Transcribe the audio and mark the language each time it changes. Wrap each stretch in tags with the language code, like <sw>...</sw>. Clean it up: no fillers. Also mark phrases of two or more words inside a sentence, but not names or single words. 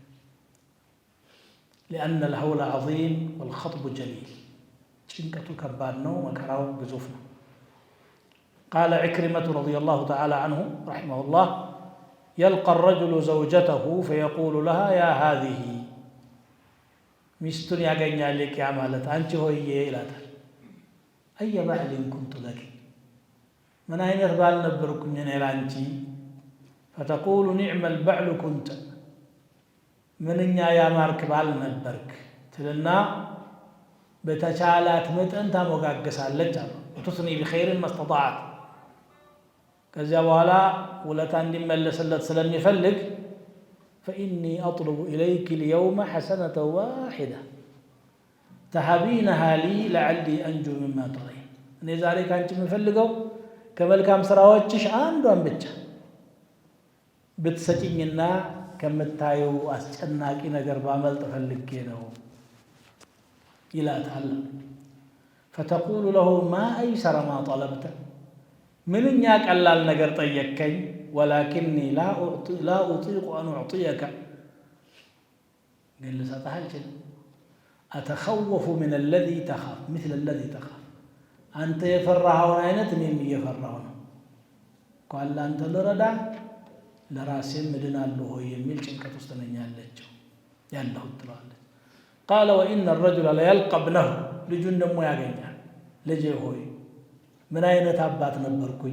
<ar>لأن الهول عظيم والخطب جليل</ar> <am>ጭንቀቱ ከባድ ነው፣ መከራው ግዙፍ ነው።</am> <ar>قال عكرمة رضي الله تعالى عنه رحمه الله يلقى الرجل زوجته فيقول لها يا هذه</ar> <am>ሚስቱን ያገኛል ያ ማለት አንቺ ሆዬ ይላታል።</am> <ar>أي بعل كنت لك</ar> <am>ምን አይነት ባል ነበርኩኝ እኔ ላንቺ።</am> <ar>فتقول نعم البعل كنت</ar> <am>ምንኛ ያማርክ ባል ነበርክ ትልና በተቻላት መጠን ታሞጋገሳለች አሉ።</am> <ar>وتثني بخير ما استطاعت</ar> <am>ከዚያ በኋላ ውለታ እንዲመለስለት ስለሚፈልግ</am> <ar>فإني أطلب إليك اليوم حسنة واحدة تهبينها لي لعلي أنجو مما ترين</ar> <am>እኔ ዛሬ ካንቺ የምፈልገው ከመልካም ስራዎችሽ አንዷን ብቻ ብትሰጪኝና ከምታየው አስጨናቂ ነገር ባመልጥ ፈልጌ ነው</am> <ar>ይላታል። فتقول له ما أيسر ما طلبت</ar> <am>ምንኛ ቀላል ነገር ጠየቅከኝ።</am> <ar>ولكني لا أطيق أن أعطيك</ar> <am>ግን ልሰጥህ አልችልም።</am> <ar>أتخوف من الذي تخاف مثل الذي تخاف</ar> <am>አንተ የፈራኸውን አይነት እኔም እየፈራሁ ነው። እንኳን ለአንተ ልረዳ ለራሴም እድናለሁ ሆይ የሚል ጭንቀት ውስጥ ነኝ ያለሁት ትለዋለች።</am> <ar>قال وإن الرجل ليلقى ابنه</ar> <am>ልጁን ደግሞ ያገኛል። ልጄ ሆይ ምን አይነት አባት ነበርኩኝ?</am>